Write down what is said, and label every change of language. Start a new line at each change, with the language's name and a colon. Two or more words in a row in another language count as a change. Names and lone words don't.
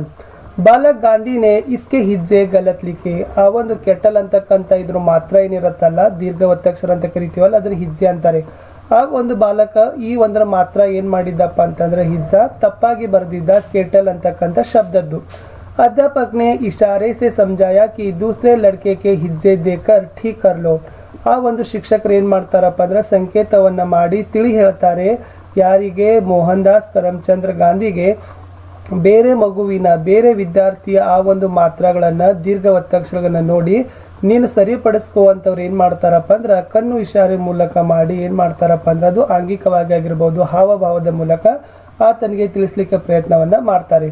Hindi: बालक गांधी ने इसके हिज्जे गलत लिखे.
Kannada: ಆ ಒಂದು ಕೆಟಲ್ ಅಂತಕ್ಕಂಥ ಇದ್ರ ಮಾತ್ರ ಏನಿರುತ್ತಲ್ಲ, ದೀರ್ಘ ಒತ್ತಕ್ಷರ ಅಂತ ಕರಿತೀವಲ್ಲ, ಅದನ್ನ ಹಿಜ್ಜೆ ಅಂತಾರೆ. ಆ ಒಂದು ಬಾಲಕ ಈ ಒಂದರ ಮಾತ್ರ ಏನು ಮಾಡಿದ್ದಪ್ಪ ಅಂತಂದ್ರೆ ಹಿಜ್ಜ ತಪ್ಪಾಗಿ ಬರೆದಿದ್ದ ಕೆಟಲ್ ಅಂತಕ್ಕಂಥ ಶಬ್ದದ್ದು.
Hindi: अध्यापक ने इशारे से समझाया कि दूसरे लड़के के हिज्जे देकर ठीक कर लो.
Kannada: ಆ ಒಂದು ಶಿಕ್ಷಕರು ಏನು ಮಾಡ್ತಾರಪ್ಪ ಅಂದ್ರೆ ಸಂಕೇತವನ್ನು ಮಾಡಿ ತಿಳಿ ಹೇಳ್ತಾರೆ ಯಾರಿಗೆ, ಮೋಹನ್ ದಾಸ್ ಕರಮ್ಚಂದ್ರ ಗಾಂಧಿಗೆ ಬೇರೆ ಮಗುವಿನ ಬೇರೆ ವಿದ್ಯಾರ್ಥಿಯ ಆ ಒಂದು ಮಾತ್ರಗಳನ್ನು ದೀರ್ಘ ಒತ್ತಕ್ಷರಗಳನ್ನು ನೋಡಿ ನೀನು ಸರಿಪಡಿಸ್ಕೋವಂಥವ್ರು ಏನು ಮಾಡ್ತಾರಪ್ಪ ಅಂದ್ರೆ ಕಣ್ಣು ಇಶಾರೆ ಮೂಲಕ ಮಾಡಿ ಏನು ಮಾಡ್ತಾರಪ್ಪ ಅಂದ್ರೆ ಅದು ಆಂಗಿಕವಾಗಿ ಆಗಿರ್ಬೋದು, ಹಾವಭಾವದ ಮೂಲಕ ಆತನಿಗೆ ತಿಳಿಸ್ಲಿಕ್ಕೆ ಪ್ರಯತ್ನವನ್ನು ಮಾಡ್ತಾರೆ.